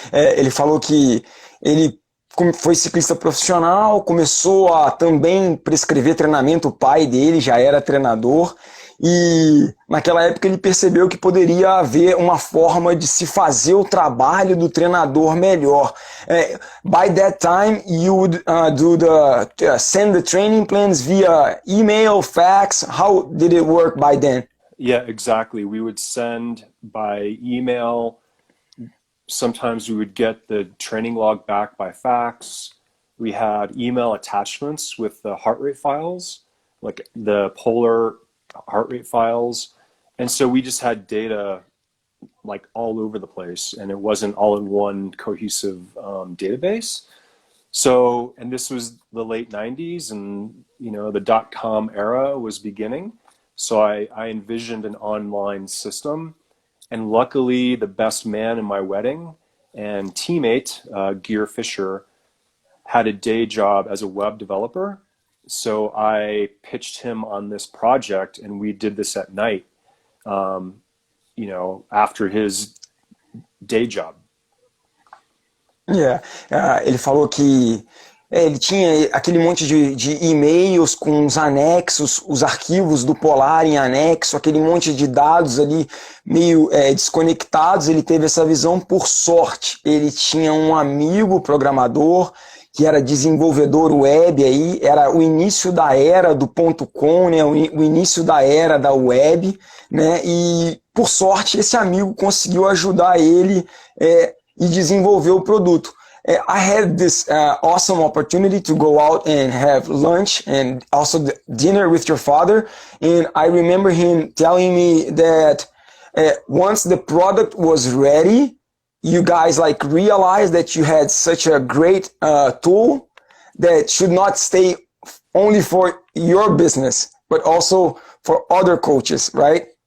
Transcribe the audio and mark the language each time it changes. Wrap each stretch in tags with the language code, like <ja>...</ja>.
<pt>Ele falou que ele foi ciclista profissional, começou a também prescrever treinamento, o pai dele já era treinador, e naquela época ele percebeu que poderia haver uma forma de se fazer o trabalho do treinador melhor.</pt> <en>By that time, you would send the training plans via email, fax. How did it work by then? Yeah, exactly. We would send by email. Sometimes we would get the training log back by fax. We had email attachments with the heart rate files, like the polar heart rate files. And so we just had data like all over the place, and it wasn't all in one cohesive database. So, and this was the late 90s, and the .com era was beginning. So I envisioned an online system. And luckily, the best man in my wedding and teammate, Gear Fisher, had a day job as a web developer. So I pitched him on this project, and we did this at night, after his day job. Yeah.</en> <pt>Ele falou que ele tinha aquele monte de e-mails com os anexos, os arquivos do Polar em anexo, aquele monte de dados ali meio desconectados. Ele teve essa visão por sorte. Ele tinha um amigo programador que era desenvolvedor web, aí era o início da era do .com, né, o início da era da web, né, e por sorte esse amigo conseguiu ajudar ele e desenvolver o produto.</pt> <en>I had this awesome opportunity to go out and have lunch and also dinner with your father, and I remember him telling me that once the product was ready, you guys realized that you had such a great tool that should not stay only for your business, but also for other coaches, right?</en>